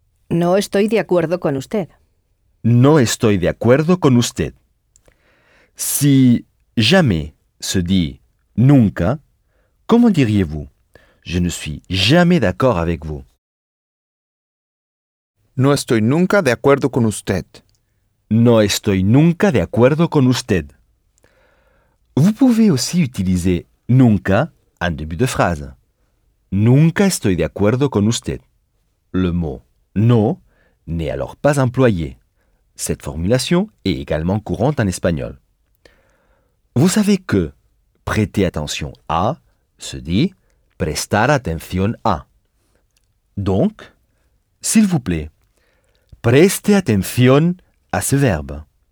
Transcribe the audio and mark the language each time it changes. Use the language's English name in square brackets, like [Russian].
[Spanish] No estoy de acuerdo con usted. No estoy de acuerdo con usted. [French] Si jamais se dit nunca, comment diriez-vous je ne suis jamais d'accord avec vous? [Spanish] No estoy nunca de acuerdo con usted. No estoy nunca de acuerdo con usted. [French] Vous pouvez aussi utiliser nunca en début de phrase. [Spanish] Nunca estoy de acuerdo con usted. [French] Le mot no n'est alors pas employé. Cette formulation est également courante en espagnol. Vous savez que prêter attention à se dit prestar atención a. Donc, s'il vous plaît, [Spanish] preste atención [French] à ce verbe.